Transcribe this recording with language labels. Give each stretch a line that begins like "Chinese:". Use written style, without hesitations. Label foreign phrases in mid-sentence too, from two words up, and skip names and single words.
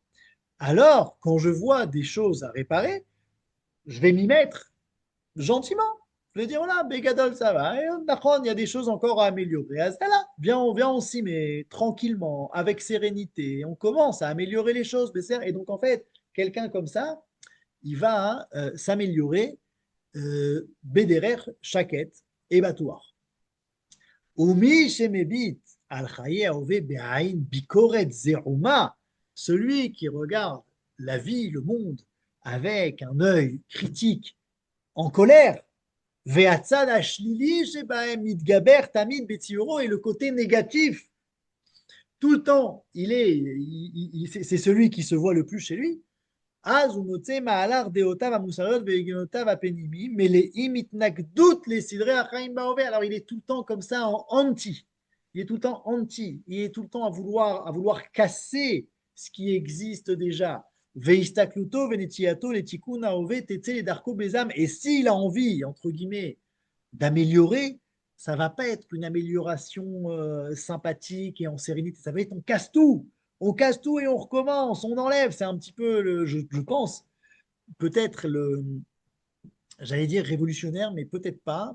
French: Alors, quand je vois des choses à réparer, je vais m'y mettre gentiment. Je vais dire, voilà, Bégadol, ça va. Et il y a des choses encore à améliorer. Ah, là, viens, on s'y met tranquillement, avec sérénité. On commence à améliorer les choses. Et donc, en fait, quelqu'un comme ça, il va s'améliorer Bédérer, Chaket et Batouar.
Hebrew: ומי שמביט על חיי ההווה בעין ביקורת זעומה,
French: celui qui regarde la vie, le monde, avec un œil critique, en colère,
Hebrew: והצד השלילי שבהם מתגבר תמיד בציורו,
French: et le côté négatif, tout le temps, c'est celui qui se voit le plus chez lui.
Hebrew: אז הוא מוצא מעלר דעותיו המוסריות והגיונותיו הפנימיים מלאים התנגדות לסדרי החיים בהווה.
French: Alors il est tout le temps comme ça en anti. Il est tout le temps anti. Il est tout le temps à vouloir casser ce qui existe déjà.
Hebrew: והסתכלותו ונטייתו לתיקון ההווה תצא לדרכו בזעם.
French: Et s'il a envie, entre guillemets, d'améliorer, ça va pas être une amélioration sympathique et en sérénité. Ça va être on casse tout et on recommence, on enlève. C'est un petit peu, je pense, peut-être j'allais dire révolutionnaire, mais peut-être pas.